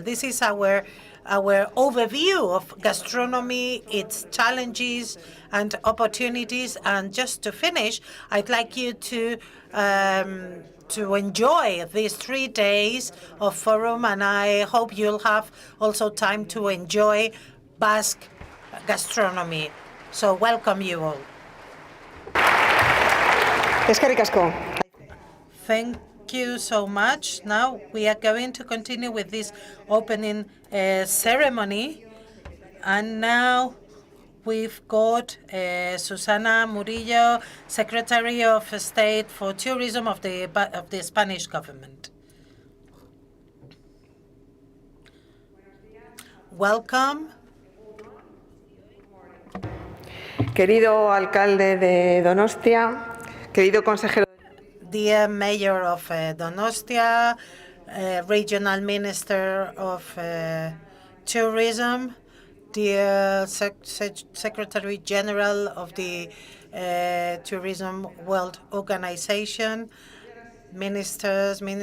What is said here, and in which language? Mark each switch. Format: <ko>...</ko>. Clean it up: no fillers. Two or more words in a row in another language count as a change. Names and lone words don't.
<en>This is our overview of gastronomy, its challenges and opportunities. And just to finish, I'd like you to enjoy these 3 days of forum, and I hope you'll have also time to enjoy Basque gastronomy. So welcome you all.</en> <eu>Eskerrik asko.</eu> <en>Thank you so much. Now we are going to continue with this opening ceremony. And now we've got Susana Murillo, Secretary of State for Tourism of the Spanish government. Welcome.</en> <es>Querido alcalde de Donostia, querido consejero.</es> <en>Dear Mayor of Donostia, Regional Minister of Tourism, dear Secretary General of the Tourism World Organization, ministers,</en>